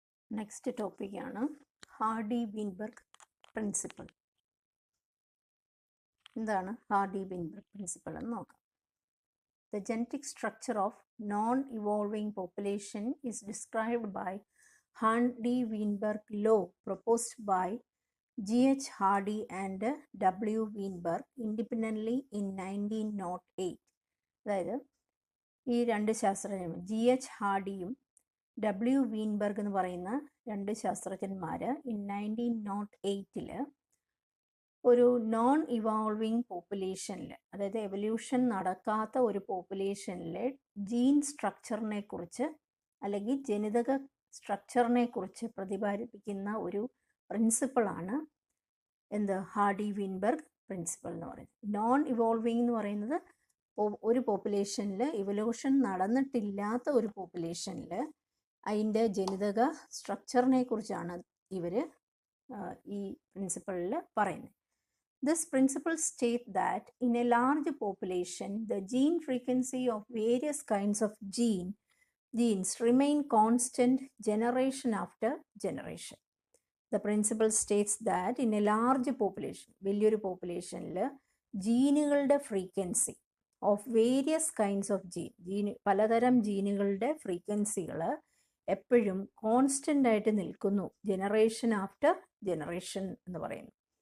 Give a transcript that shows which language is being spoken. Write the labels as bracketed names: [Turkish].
[Malayalam] Next ടോപ്പിക്കാണ് hardy-Weinberg principle. എന്താണ് hardy-Weinberg principle എന്ന് നോക്കാം. [English] The genetic structure of non-evolving population is described by Hardy-Weinberg law proposed by G.H. Hardy and W. Weinberg independently in 1908. [Malayalam] അതായത് ഈ രണ്ട് ശാസ്ത്രജ്ഞന്മാർ G.H. ഹാർഡിയും W. Weinberg എന്ന് പറയുന്ന രണ്ട് ശാസ്ത്രജ്ഞന്മാർ ഇൻ 1908 ഒരു നോൺ ഇവോൾവിങ് പോപ്പുലേഷനിൽ, അതായത് എവല്യൂഷൻ നടക്കാത്ത ഒരു പോപ്പുലേഷനിലെ ജീൻ സ്ട്രക്ചറിനെ കുറിച്ച് അല്ലെങ്കിൽ ജനിതക സ്ട്രക്ചറിനെ കുറിച്ച് പ്രതിപാദിപ്പിക്കുന്ന ഒരു പ്രിൻസിപ്പിളാണ് എന്ത് ഹാർഡി-വീൻബർഗ് പ്രിൻസിപ്പിൾ എന്ന് പറയുന്നത്. നോൺ ഇവോൾവിങ് എന്ന് പറയുന്നത് ഒരു പോപ്പുലേഷനിൽ ഇവല്യൂഷൻ നടന്നിട്ടില്ലാത്ത ഒരു പോപ്പുലേഷനിൽ അതിൻ്റെ ജനിതക സ്ട്രക്ചറിനെ കുറിച്ചാണ് ഇവർ ഈ പ്രിൻസിപ്പിളിൽ പറയുന്നത്. [English] This principle states that in a large population, the gene frequency of various kinds of genes remain constant generation after generation. The principle states that in a large population, [Malayalam] വലിയൊരു പോപ്പുലേഷനിൽ ജീനുകളുടെ [English] frequency of various kinds of [Malayalam] പലതരം ജീനുകളുടെ ഫ്രീക്വൻസികൾ എപ്പോഴും constant ആയിട്ട് നിൽക്കുന്നു, generation after generation എന്ന് പറയുന്നു.